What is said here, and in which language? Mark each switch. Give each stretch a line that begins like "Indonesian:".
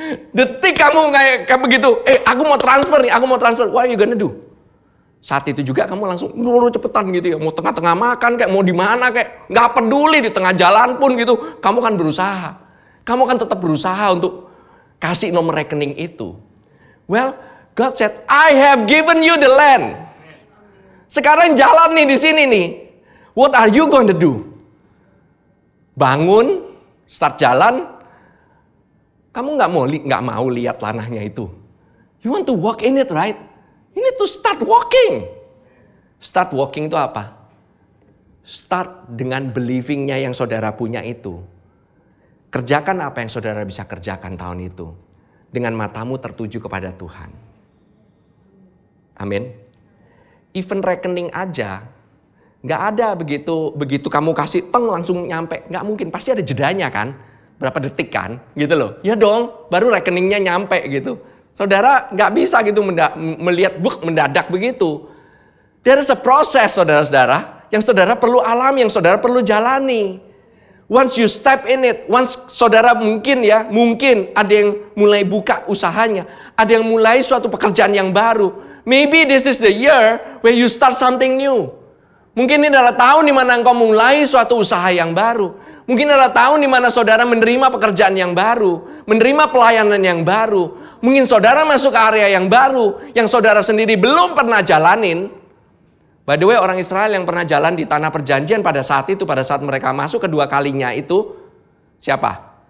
Indonesian: Detik kamu kayak begitu. Aku mau transfer nih. Aku mau transfer.
English: What are you gonna do?
Indonesian: Saat itu juga kamu langsung cepetan gitu ya. Mau tengah-tengah makan kayak mau di mana kayak. Nggak peduli di tengah jalan pun gitu. Kamu kan berusaha. Kamu kan tetap berusaha untuk kasih nomor rekening itu.
English: Well, God said, I have given you the land.
Indonesian: Sekarang jalan nih di sini nih.
English: What are you going to do?
Indonesian: Bangun, start jalan. Kamu nggak mau lihat tanahnya itu.
English: You want to walk in it, right? You need to start walking.
Indonesian: Start walking itu apa? Start dengan believingnya yang saudara punya itu. Kerjakan apa yang saudara bisa kerjakan tahun itu. Dengan matamu tertuju kepada Tuhan. Amin. Even rekening aja, nggak ada begitu kamu kasih teng langsung nyampe, nggak mungkin, pasti ada jedanya kan, berapa detik kan, gitu loh. Ya dong, baru rekeningnya nyampe gitu. Saudara nggak bisa gitu melihat mendadak begitu.
English: There is a process
Indonesian: saudara-saudara, yang saudara perlu alami, yang saudara perlu jalani.
English: Once you step in it, once
Indonesian: saudara mungkin ada yang mulai buka usahanya, ada yang mulai suatu pekerjaan yang baru.
English: Maybe this is the year where you start something new.
Indonesian: Mungkin ini adalah tahun di mana engkau mulai suatu usaha yang baru. Mungkin adalah tahun di mana saudara menerima pekerjaan yang baru, menerima pelayanan yang baru. Mungkin saudara masuk ke area yang baru, yang saudara sendiri belum pernah jalanin.
English: By the way,
Indonesian: orang Israel yang pernah jalan di tanah perjanjian pada saat itu, pada saat mereka masuk kedua kalinya itu, siapa?